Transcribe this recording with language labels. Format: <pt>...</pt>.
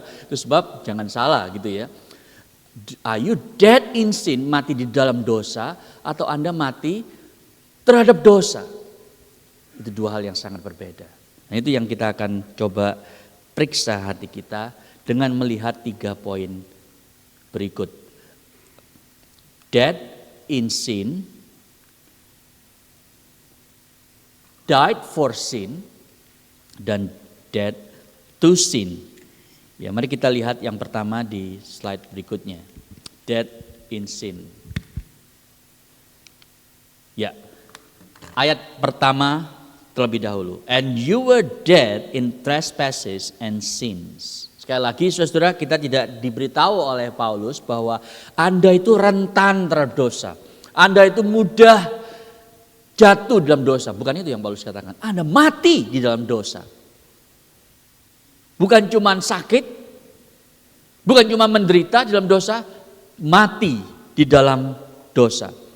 <id>Itu sebab jangan salah gitu ya.</id> <en>Are you dead in sin,</en> <id>mati di dalam dosa, atau Anda mati terhadap dosa? Itu dua hal yang sangat berbeda. Nah, itu yang kita akan coba periksa hati kita dengan melihat 3 poin berikut.</id> <en>Dead in sin, died for sin,</en> <id>dan</id> <en>dead to sin.</en> <id>Ya, mari kita lihat yang pertama di slide berikutnya.</id> <en>Dead in sin.</en> <id>Ya, ayat pertama terlebih dahulu.</id> <en>And you were dead in trespasses and sins.</en> <id>Sekali lagi, saudara, kita tidak diberitahu oleh Paulus bahwa Anda itu rentan terhadap dosa. Anda itu mudah jatuh dalam dosa. Bukan itu yang Paulus katakan. Anda mati di dalam dosa. Bukan cuma sakit, bukan cuma menderita di dalam dosa, mati di dalam dosa.</id>